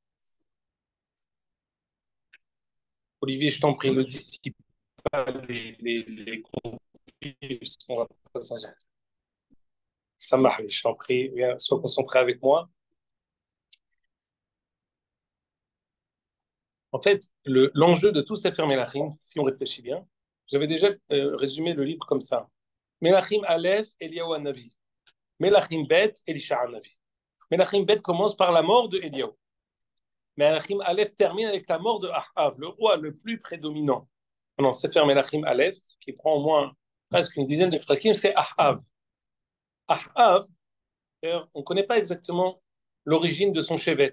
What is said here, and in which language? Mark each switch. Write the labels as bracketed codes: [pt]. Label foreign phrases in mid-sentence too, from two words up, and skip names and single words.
[fr] Olivier, je t'en prie, ne dissipe pas les conflits, on va pas s'en sortir. Ça marche, je t'en prie, viens, sois concentré avec moi. En fait, l'enjeu de tout Sefer Melachim, si on réfléchit bien, j'avais déjà résumé le livre comme ça. Melachim Aleph, Eliyahu Hanavi. Melachim Bet, Elisha Hanavi. Melachim Bet commence par la mort de Eliyahu. Melachim Aleph termine avec la mort de Ahav, le roi le plus prédominant. Non, Sefer Melachim Aleph, qui prend au moins presque une dizaine de prakim, c'est Ahav. Ahav, on ne connaît pas exactement l'origine de son chevet.